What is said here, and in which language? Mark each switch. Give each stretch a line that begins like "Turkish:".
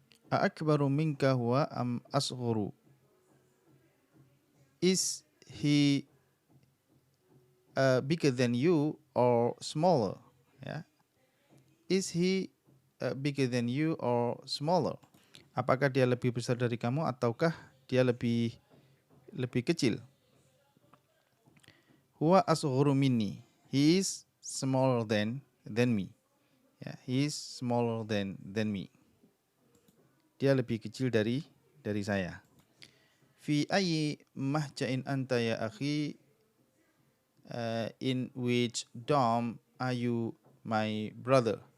Arabic: A'akbaru minka huwa am asghuru.
English: Is he bigger than you or smaller? Ya. Is he bigger than you or smaller?
Indonesian: Apakah dia lebih besar dari kamu ataukah dia lebih kecil?
Arabic: Huwa asghuru minni.
English: He is smaller than me. Ya, he is smaller than me.
Indonesian: Dia lebih kecil dari saya.
Arabic: Fi ayyi mahja'in anta ya akhi?
English: In which dorm are you, my brother?